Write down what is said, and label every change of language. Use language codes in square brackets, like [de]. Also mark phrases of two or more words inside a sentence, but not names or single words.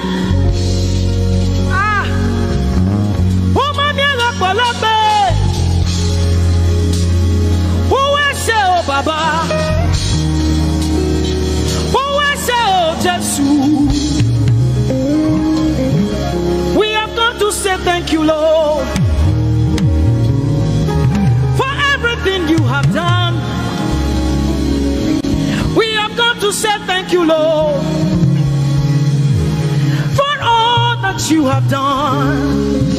[yo] ah o mamiela palabe o ese o baba o ese o Jesus. [en] We have come to say thank you, Lord, for everything you have done. We have come to say thank you, Lord, you have done.